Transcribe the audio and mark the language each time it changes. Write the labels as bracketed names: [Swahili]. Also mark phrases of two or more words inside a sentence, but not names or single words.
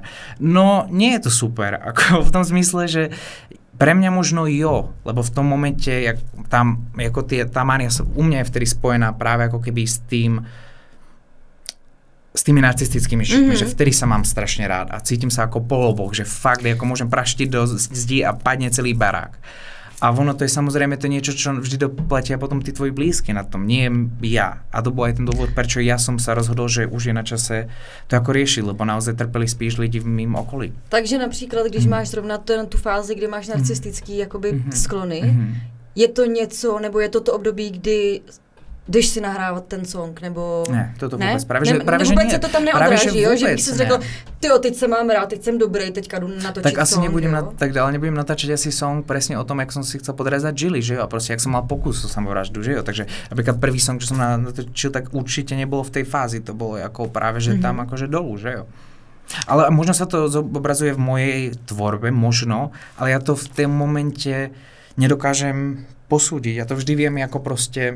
[Slovak] No, nie je to super, ako v tom zmysle, že pre mňa možno jo, lebo v tom momente, jak tam, ako tá mánia u mňa je vtedy spojená práve ako keby s tými narcistickými šikmi, že vtedy sa mám strašne rád a cítim sa ako poloboch, že fakt ako môžem praštiť do zdi a padne celý barák. A ono to je samozrejme to niečo, čo vždy doplatia potom tí tvoji blízky na tom, nie ja. A to bol aj ten dôvod, prečo ja som sa rozhodol, že už je na čase to ako riešiť, lebo naozaj trpeli [Czech] spíš lidi v mým okolí. Takže například, když máš zrovna tu fázi, kdy máš narcistický jakoby sklony, je to něco, nebo je to období, kdy jdeš si nahrávat ten song, nebo... Ne, toto vůbec, právě že vůbec [Slovak] nie. [Czech] se to tam neodráží, jo? Že bych si řekl, tyjo, teď se mám rád, teď jsem dobrý, teďka jdu natočit tak asi song, [Slovak] nebudem natáčať asi song presne o tom, jak som si chcel podrezať žily, že jo, a proste, jak som mal pokus o samovraždu, že jo, takže napríklad prvý song, čo som natočil, tak určite nebolo v tej fázi, to bolo ako práve, že tam akože dolu, že jo. Ale možno sa to zobrazuje v mojej tvorbe, možno, ale ja to v tom momente nedokážem posúdiť, ja to vždy viem ako proste.